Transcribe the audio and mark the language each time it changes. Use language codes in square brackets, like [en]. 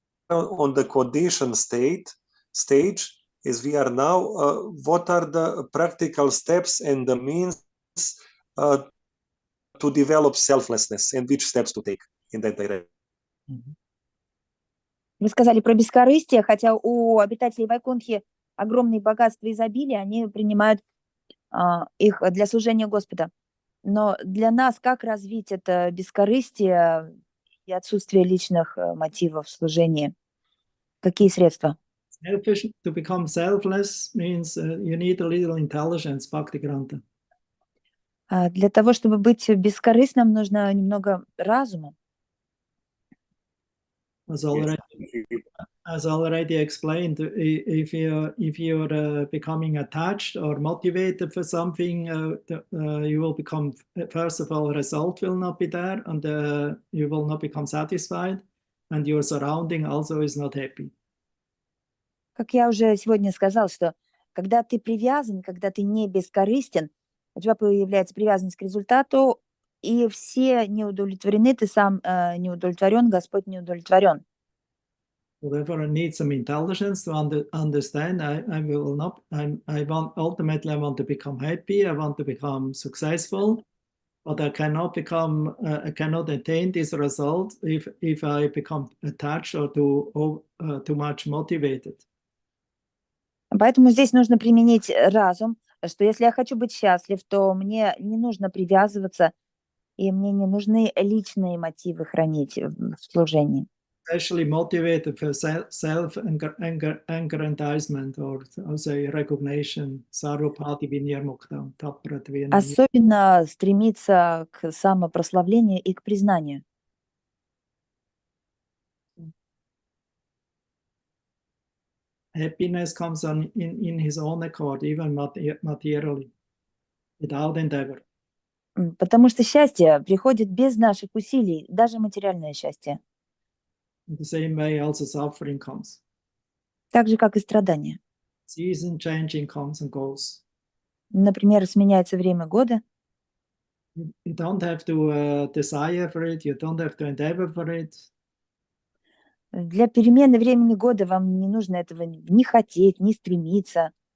[en] on the conditioned stage, as we are now, what are the practical steps and the means to develop selflessness, and which steps to take in that direction? [ru] Вы сказали про бескорыстие, хотя у обитателей Вайкунтхи огромные богатства и изобилия, они принимают их для служения Господа. Но для нас как развить это бескорыстие и отсутствие личных мотивов в служении? Какие средства? [en] Selfish, to become selfless means you need a little intelligence, Bhaktivedanta. [ru] Для того, чтобы быть бескорыстным, нужно немного разума. [en] As already explained, if you're becoming attached or motivated for something, you will become, first of all, result will not be there, and you will not become satisfied, and your surrounding also is not happy. [ru] Как я уже сегодня сказал, что когда ты привязан, когда ты не бескорыстен, у тебя появляется привязанность к результату, и все не удовлетворены, ты сам не удовлетворен, Господь не удовлетворен. [en] Therefore, I need some intelligence to understand. Ultimately, I want to become happy. I want to become successful, but I cannot attain this result if I become attached or too much motivated. [ru] Поэтому здесь нужно применить разум, что если я хочу быть счастлив, то мне не нужно привязываться, и мне не нужны личные мотивы хранить в служении. [en] Especially motivated for self-aggrandizement or say recognition. [sa] Sarvapati vinirmukta, taprat vinirmukta. [ru] Особенно стремиться к самопрославлению и к признанию. [en] Happiness comes in his own accord, even materially, without endeavor. [ru] Потому что счастье приходит без наших усилий, даже материальное счастье. [en] In the same way, also suffering comes. [ru] Так же, как и страдания. [en] Season changing comes and goes. [ru] Например, сменяется время года. [en] You don't have to desire for it. You don't have to endeavor for it. [ru] Для перемены времени года вам не нужно этого не хотеть, не стремиться.